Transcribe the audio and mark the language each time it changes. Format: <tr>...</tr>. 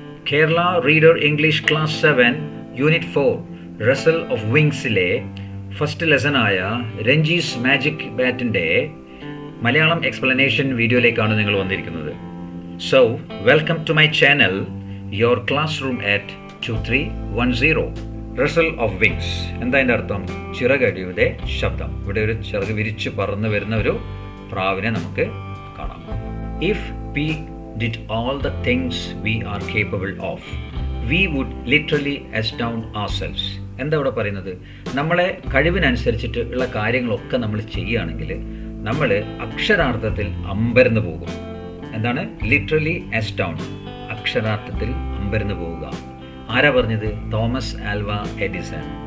<ml>Kerala reader English class 7 unit 4 Russell of വിങ്സിലെ first ലെസണായ രഞ്ജീസ് magic ബാറ്റിൻ്റെ Malayalam explanation വീഡിയോയിലേക്കാണ് നിങ്ങൾ വന്നിരിക്കുന്നത്.</ml> <en>So welcome to my channel, your classroom at 2310.</en> <ml>Russell of wings എന്താ അതിൻ്റെ അർത്ഥം? ചിറകടിയുടെ ശബ്ദം. ഇവിടെ ഒരു ചിറക് വിരിച്ച് പറന്ന് വരുന്ന ഒരു പ്രാവിനെ നമുക്ക് കാണാം.</ml> <en>If we did all the things we are capable of, we would literally astound ourselves.</en> <ml>എന്താ ഇവിടെ പറയുന്നത്? നമ്മളെ കഴിവിനനുസരിച്ചിട്ട് ഉള്ള കാര്യങ്ങളൊക്കെ നമ്മൾ ചെയ്യുകയാണെങ്കിൽ നമ്മൾ അക്ഷരാർത്ഥത്തിൽ അമ്പരന്ന് പോകും. എന്താണ് ലിറ്ററലി അസ്റ്റൗണ്ട്? അക്ഷരാർത്ഥത്തിൽ അമ്പരന്ന് പോവുക. ആരാ പറഞ്ഞത്? Thomas Alva Edison.</ml>